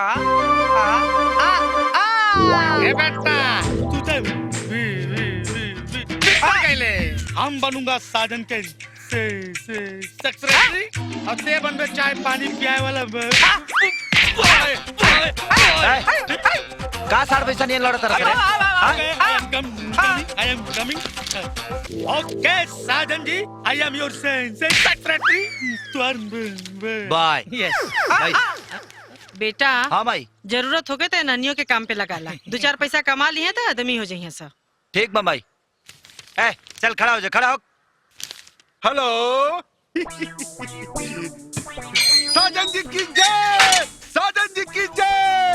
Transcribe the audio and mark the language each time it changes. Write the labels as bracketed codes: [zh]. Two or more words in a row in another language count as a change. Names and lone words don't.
[bho] ए बेटा, तू तो हम बनूंगा साजन के सेक्रेटरी और ते बनबे चाय पानी पियाए वाला। का साड़ पैसा नहीं लड़त रखे? [en] I am coming. Okay, साजन जी, I am your secretary. बाय। Yes. [bho] बेटा, हाँ भाई, जरूरत हो गए तो नानियों के काम पे लगा ला। 2-4 पैसा कमा लिए तो आदमी हो जाइए सब। ठीक बा भाई। ए, चल खड़ा हो जा, खड़ा हो। हेलो। साजन जी की जय, साजन जी की जय।